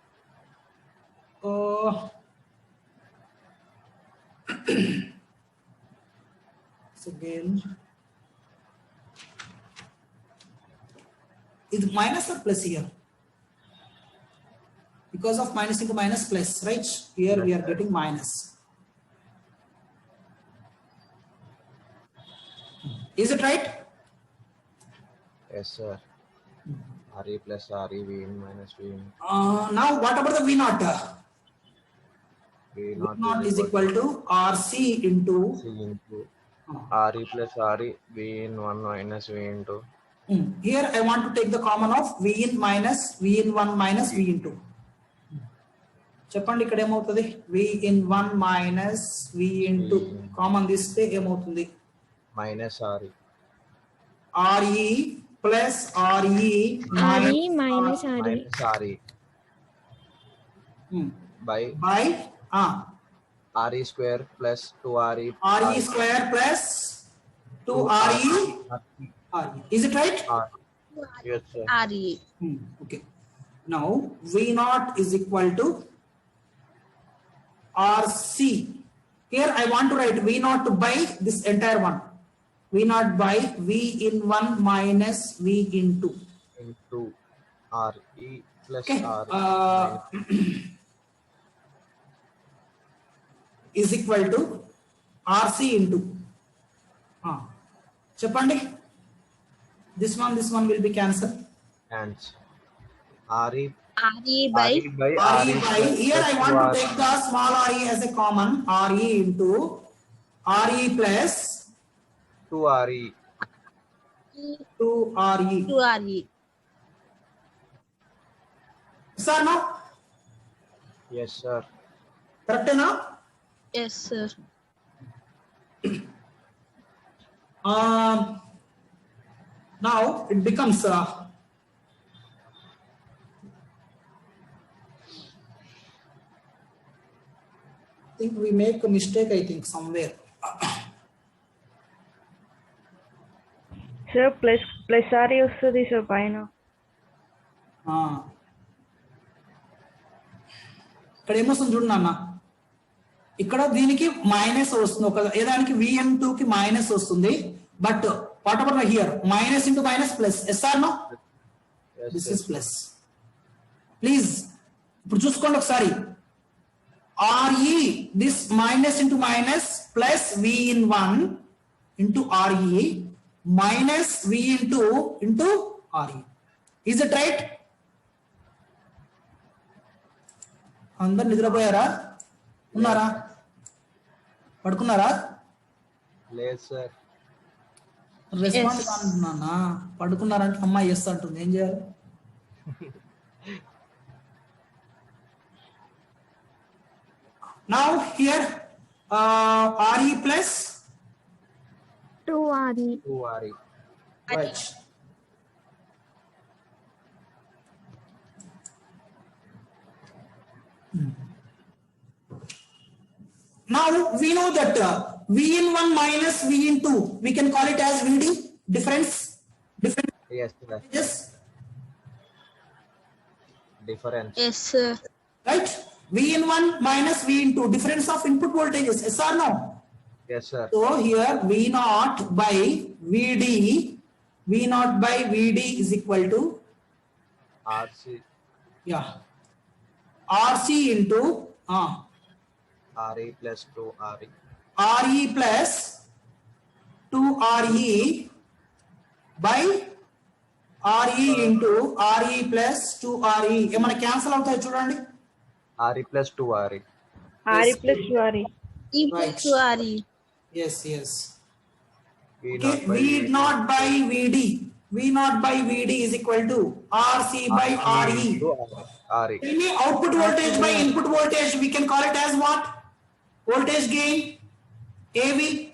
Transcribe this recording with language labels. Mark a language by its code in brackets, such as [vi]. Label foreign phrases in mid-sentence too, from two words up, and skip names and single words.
[en] So again, is it minus or plus here? Because of minus into minus plus, right? Here we are getting minus. Is it right? Yes, sir. RE plus RE, V in minus V in. Now what about the V naught? V V naught is equal to RC into C into RE plus RE, V in 1 minus V into. Here I want to take the common of V in minus V in 1 minus V in 2. [te] చెప్పండి ఇక్కడ ఏమవుతుంది [en] V in 1 minus V into [te] కామన్ తీస్తే ఏమవుతుంది [en] Minus RE. RE plus RE RE minus RE. Minus RE. By RE square plus 2RE. RE square plus 2RE. Is it right? Yes, sir. RE. Okay. Now V naught is equal to RC. Here I want to write V naught by this entire one. V naught by V in 1 minus V in 2. Into RE plus Okay. RE. Is equal to RC into. [te] చెప్పండి. [en] This one will be cancelled. And RE by RE by, here I want to take the small RE as a common. RE into RE plus 2RE. 2RE. 2RE. Sir, no? Yes, sir. Correct enough? Yes, sir. Now it becomes I think we make a mistake, I think, somewhere. Sir, plus RE [te] వస్తుంది సార్ పైన. ఇక్కడ ఏమొస్తుంది చూడండి అన్న, ఇక్కడ దీనికి మైనస్ వస్తుంది, ఒక ఏదానికి VN2 కి మైనస్ వస్తుంది, [en] But what about here minus into minus plus. Yes or no? This is plus. [te] ప్లీజ్ ఇప్పుడు చూసుకోండి ఒకసారి. [en] RE, this minus into minus plus V in 1 into RE minus V into RE. Is it right? [te] అందరు నిద్రపోయారా? ఉన్నారా? పడుకున్నారా? లేదు సార్. రెస్పాండ్ కానున్నానా? పడుకున్నారంటే అమ్మాయి ఎస్ అంటుంది, ఏం చేయాలి? [en] Now here RE plus 2RE. 2RE. right. Now we know that V in 1 minus V in 2. We can call it as VD, difference. Yes, sir. Yes. Difference. Yes, sir. Right? V in 1 minus V in 2. Difference of input voltages. Yes or no? Yes, sir. So here V naught by VD. V naught by VD is equal to RC, RC into RE plus 2RE. RE plus 2RE by RE into RE plus 2RE. [te] ఏమైనా క్యాన్సిల్ అవుతాయి చూడండి. [en] RE plus 2RE. RE plus 2RE. E Right. plus 2RE. Yes. V Okay, naught by V naught by VD. V naught by VD is equal to RC by RE. into RE. Any output voltage by input voltage, we can call it as what? Voltage gain, AV.